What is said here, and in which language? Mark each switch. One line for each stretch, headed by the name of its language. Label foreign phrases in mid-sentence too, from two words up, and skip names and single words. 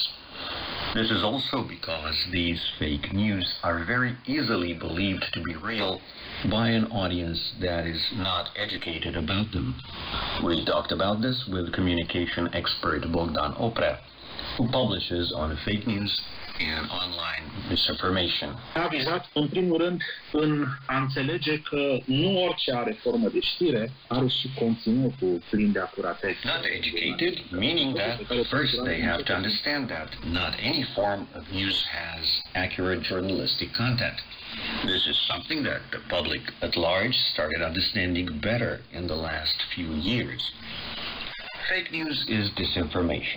English: This is also because these fake news are very easily believed to be real by an audience that is not educated about them. We talked about this with communication expert Bogdan Oprea, who publishes on fake news and online misinformation.
Romanian: A vizat, în primul rând, în a înțelege că nu orice are formă de știre are și conținutul plin de acuratețe.
English: Not educated, meaning that first they have to understand that not any form of news has accurate journalistic content. This is something that the public at large started understanding better in the last few years. Fake news is disinformation.